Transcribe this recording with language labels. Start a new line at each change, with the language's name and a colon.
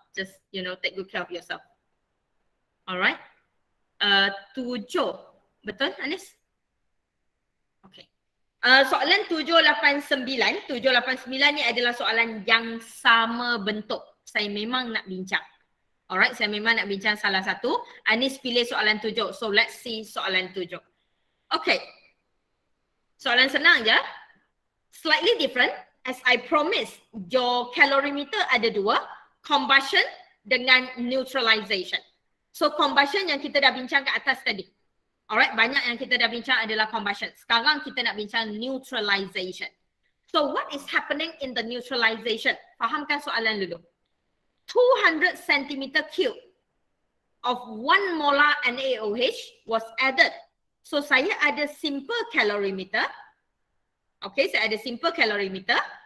English: Just, take good care of yourself. Alright. 7.
Malay: Betul Anis? Okay. Soalan 789 ni adalah soalan yang sama bentuk. Saya memang nak bincang. Alright, saya memang nak bincang salah satu. Anis pilih soalan 7.
English: So let's see
Malay: soalan 7. Okay. Soalan senang je.
English: Slightly different. As I promised, your calorimeter
Malay: ada dua.
English: Combustion dengan neutralization.
Malay: So combustion yang kita dah bincang kat atas tadi. Alright, banyak yang kita dah bincang adalah combustion. Sekarang kita nak bincang neutralization.
English: So what is happening in the neutralization?
Malay: Fahamkan soalan dulu.
English: 200 cm³ of 1 molar NaOH was added.
Malay: So saya ada simple calorimeter. Okay, saya ada simple calorimeter.